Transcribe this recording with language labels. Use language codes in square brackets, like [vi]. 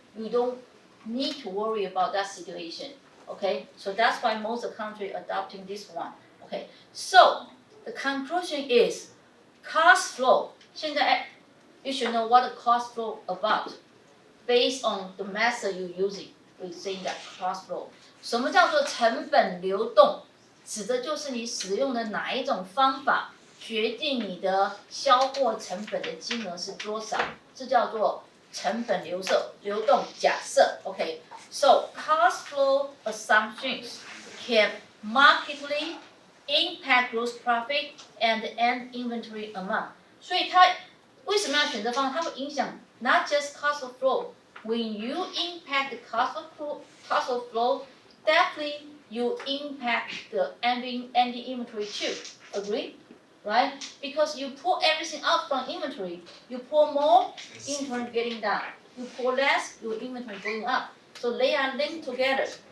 [en] You don't need to worry about that situation. Okay, so that's why most countries adopting this one. Okay, so the conclusion is cost flow. 现在 you should know what the cost flow about based on the method you're using. We say that cost flow. [zh] 什么叫做成本流动？指的就是你使用的哪一种方法。决定你的销货成本的金额是多少，这叫做成本流动假设。 [en] Okay, so cost flow assumptions can markedly impact gross profit and end inventory amount. [zh] 所以它为什么要选择方法？它会影响 [en] not just cost of flow. When you impact the cost of flow, definitely you impact the ending inventory too. Agree? Right? Because you pull everything out from inventory. You pull more, inventory getting down. You pull less, your inventory going up. So they are linked together.